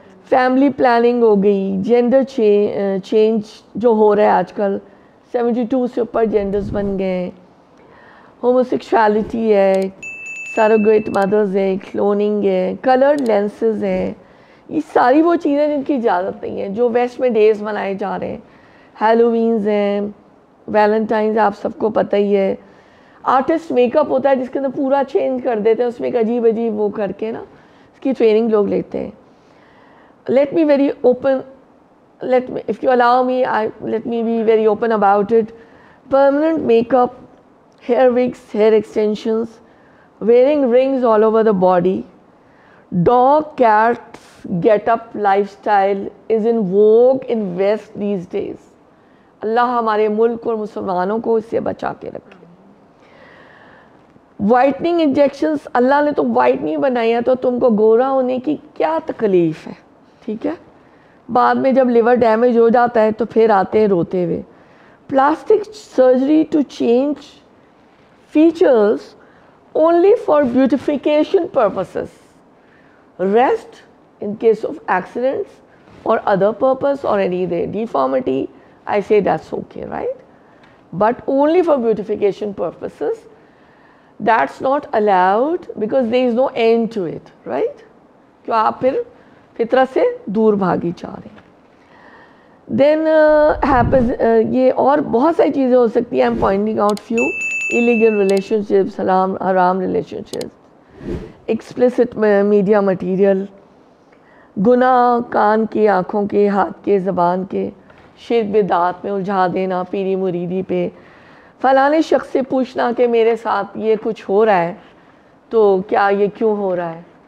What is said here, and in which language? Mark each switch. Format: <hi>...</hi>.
<ur>Family planning ہو گئی، gender change جو ہو رہا ہے آج کل، 72 سے اوپر جینڈرز بن گئے ہیں، ہوموسیکشوالٹی ہے، سیروگیٹ مدرز ہے، کلوننگ ہے، کلرڈ لینسز ہیں، یہ ساری وہ چیزیں جن کی اجازت نہیں ہے، جو ویسٹ میں ڈیز منائے جا رہے ہیں، ہیلووینز ہیں، ویلنٹائنز آپ سب کو پتہ ہی ہے، آرٹسٹ میک اپ ہوتا ہے جس کے اندر پورا چینج کر دیتے ہیں، اس میں ایک عجیب عجیب وہ کر کے نا اس کی ٹریننگ لوگ لیتے ہیں۔</ur> <en>Let me very open, if you allow me, let me be very open about it. Permanent makeup hair wigs, hair extensions, wearing rings all over the body. Dog, cats, get-up lifestyle is in vogue in West these days.</en> <ur>اللہ ہمارے ملک اور مسلمانوں کو اس سے بچا کے رکھے. Whitening injections, اللہ نے تو وائٹ نہیں بنایا تو تم کو گورا ہونے کی کیا تکلیف ہے, ٹھیک ہے. بعد میں جب لیور ڈیمیج ہو جاتا ہے تو پھر آتے ہیں روتے ہوئے.</ur> <en>Plastic surgery to change features only for beautification purposes. Rest in case of accidents or other purpose or any deformity, I say that's okay, right? But only for beautification purposes, that's not allowed because there is no end to it, right?</en> <ur>کہ آپ پھر فطرت سے دور بھاگی چاہ رہے ہیں.</ur> <en>Then happens</en> <ur>یہ اور بہت ساری چیزیں ہو سکتی ہیں.</ur> <en>I'm pointing out few. Illegal relationships, haram relationships, explicit media material,</en> <ur>گناہ کان کے, آنکھوں کے, ہاتھ کے, زبان کے, شرک بدعات میں الجھا دینا, پیری مریدی پہ, فلانے شخص سے پوچھنا کہ میرے ساتھ یہ کچھ ہو رہا ہے تو کیا یہ کیوں ہو رہا ہے.</ur>